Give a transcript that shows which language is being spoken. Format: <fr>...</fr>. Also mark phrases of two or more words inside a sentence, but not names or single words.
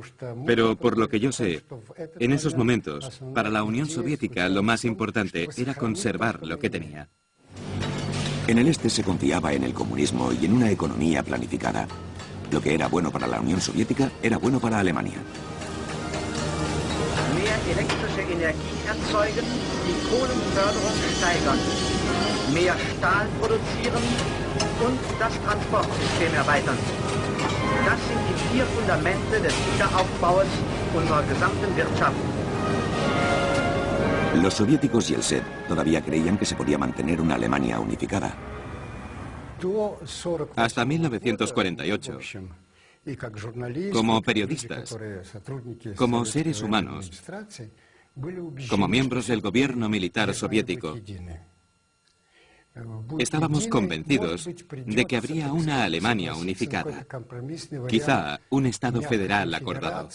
<es>Pero por lo que yo sé, en esos momentos, para la Unión Soviética lo más importante era conservar lo que tenía. En el este se confiaba en el comunismo y en una economía planificada. Lo que era bueno para la Unión Soviética era bueno para Alemania.</es> <de>Mehr elektrische Energie erzeugen, die Kohlenförderung steigern, mehr Stahl produzieren und das Transportsystem erweitern. Das sind die 4 Fundamente des Wiederaufbaus unserer gesamten Wirtschaft.</de> <es>Los soviéticos y el SED todavía creían que se podía mantener una Alemania unificada. Hasta 1948, como periodistas, como seres humanos, como miembros del gobierno militar soviético, estábamos convencidos de que habría una Alemania unificada, quizá un Estado federal acordado.</es>